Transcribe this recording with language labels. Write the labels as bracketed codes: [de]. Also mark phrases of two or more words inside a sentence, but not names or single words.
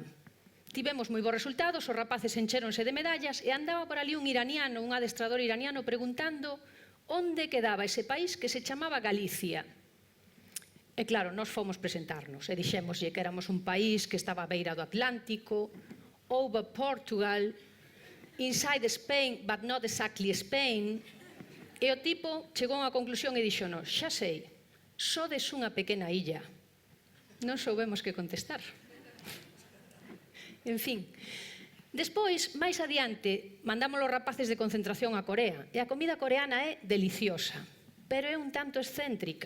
[gl] Tivemos moi bons resultados, os rapaces enchéronse de medallas e andaba por ali un iraniano, un adestrador iraniano, preguntando onde quedaba ese país que se chamaba Galicia. E claro, nós fomos presentarnos e dixémoslle que éramos un país que estaba á beira do Atlántico, [en] over Portugal, inside Spain, but not exactly Spain. [gl] E o tipo chegou a unha conclusión e dixonos: xa sei, sodes unha pequena illa. Non soubemos que contestar. En fin, despois, máis adiante, mandamos os rapaces de concentración a Corea, e a comida coreana é deliciosa, pero é un tanto excéntrica.